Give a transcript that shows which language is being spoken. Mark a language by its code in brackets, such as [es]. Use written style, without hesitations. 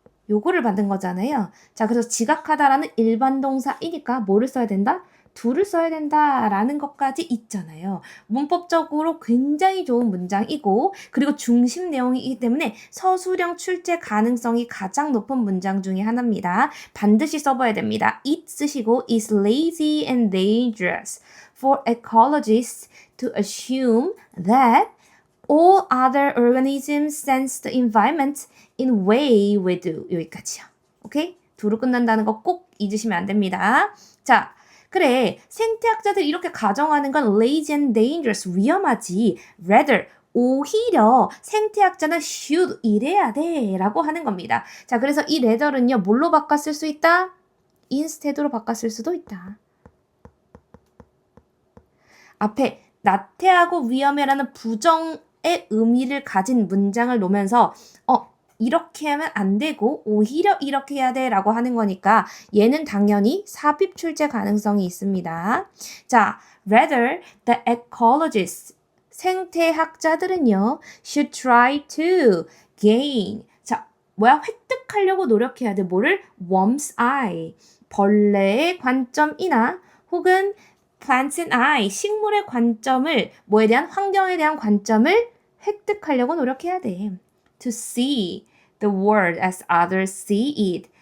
[ko] 요거를 받은 거잖아요. 자, 그래서 지각하다라는 일반 동사이니까 뭐를 써야 된다? do를 써야 된다라는 것까지 있잖아요. 문법적으로 굉장히 좋은 문장이고 그리고 중심 내용이기 때문에 서술형 출제 가능성이 가장 높은 문장 중에 하나입니다. 반드시 써봐야 됩니다. [en] it [ko] 쓰시고 [en] is lazy and dangerous for ecologists to assume that all other organisms sense the environment in way we do. [ko] 여기까지요. 오케이? do로 끝난다는 거 꼭 잊으시면 안 됩니다. 자, 그래, 생태학자들이 이렇게 가정하는 건 [en] lazy and dangerous, [ko] 위험하지. rather, 오히려 생태학자는 should, 이래야 돼 라고 하는 겁니다. 자, 그래서 이 rather은요, 뭘로 바꿨을 수 있다? instead로 바꿨을 수도 있다. 앞에 나태하고 위험해라는 부정의 의미를 가진 문장을 놓으면서 이렇게 하면 안 되고 오히려 이렇게 해야 돼 라고 하는 거니까 얘는 당연히 삽입 출제 가능성이 있습니다. 자, [en] rather the ecologists, [ko] 생태학자들은요 [en] should try to gain, [ko] 자, 획득하려고 노력해야 돼. 뭐를? [en] worm's eye, [ko] 벌레의 관점이나 혹은 [en] plants and eye, [ko] 식물의 관점을, 뭐에 대한? 환경에 대한 관점을 획득하려고 노력해야 돼. [en] to see the world as others see it.